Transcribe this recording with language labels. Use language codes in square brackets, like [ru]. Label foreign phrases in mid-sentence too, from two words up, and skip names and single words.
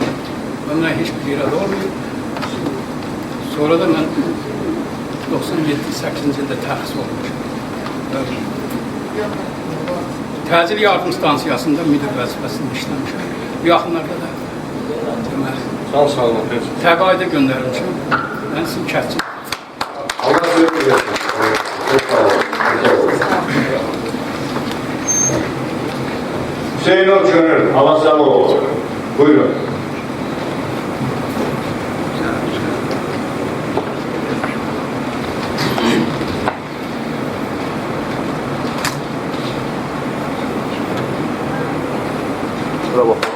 [az] Məndən heç bir yerdə olmuyor. Sonra da mən 97-8-ci ildə tərxis olmuşum. Təcil yardım stansiyasında müdür vəzifəsində işləmişəm. Yaxınlarda da təqaüdə göndərilmişəm. Mən sizin kətçiyim. [tr] Allah size bir versin. Çok sağ olun. Hüseyin Okşener, Alasamoğlu. Buyurun. Bravo.